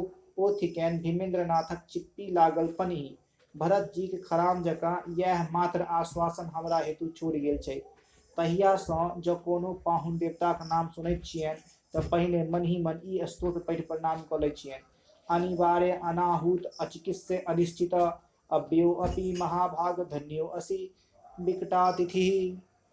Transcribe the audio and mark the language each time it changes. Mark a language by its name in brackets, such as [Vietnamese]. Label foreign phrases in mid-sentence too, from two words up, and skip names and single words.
[Maithili] ओ थिकनि धीमेन्द्र नाथक चिप्पी लागल पन्ही। भरत जीक खराम जकाँ यैह मात्र आश्वासन हमरा हेतु छोड़ि गेल छै। तहिया सँ जँ कोनो पाहुन देवताक नाम सुनैत छियनि तऽ पहिने मन ही मन ई स्तोत्र पढ़ि प्रणाम कऽ लै छियनि। [Sanskrit] अनिवार्य अनाहूत अचिकित्स्य अनिश्चित अव्ययो अपि महाभाग धन्यो असि विकटातिथि।